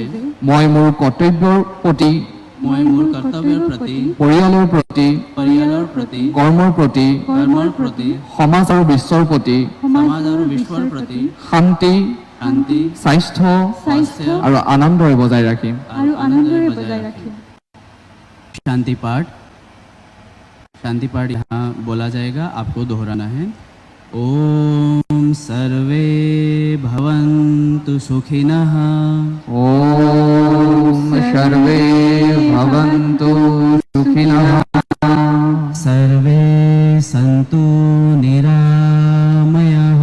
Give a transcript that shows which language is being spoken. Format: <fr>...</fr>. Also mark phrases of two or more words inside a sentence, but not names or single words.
<as>মই মোৰ কৰ্তব্যৰ প্ৰতি, মই মোৰ কৰ্তব্যৰ প্ৰতি, পৰিয়ালৰ প্ৰতি, কৰ্মৰ প্ৰতি, সমাজ আৰু বিশ্বৰ প্ৰতি সমাজ আৰু বিশ্বৰ প্ৰতি শান্তি, স্বাস্থ্য আৰু আনন্দৰে বজাই ৰাখিম।</as> <hi>शांति पाठ यहाँ बोला जाएगा, आपको दोहराना है।</hi> <sa>ओम सर्वे भवन्तु सुखिनः। ओम सर्वे भवन्तु सुखिनः। सर्वे सन्तु निरामयाः।</sa>